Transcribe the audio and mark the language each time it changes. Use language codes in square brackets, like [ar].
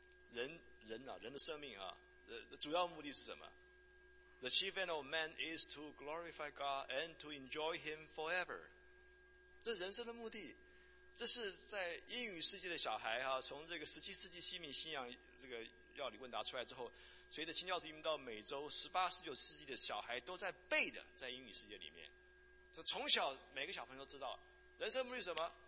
[zh] 人的生命啊，主要目的是什么？ [en] The chief end of man is to glorify God and to enjoy him forever. [zh] 这人生的目的，这是在英语世界的小孩啊，从这个十七世纪西敏信仰这个要理问答出来之后，随着清教徒移民到美洲，十八、十九世纪的小孩都在背的，在英语世界里面，这从小每个小朋友都知道，人生目的是什么？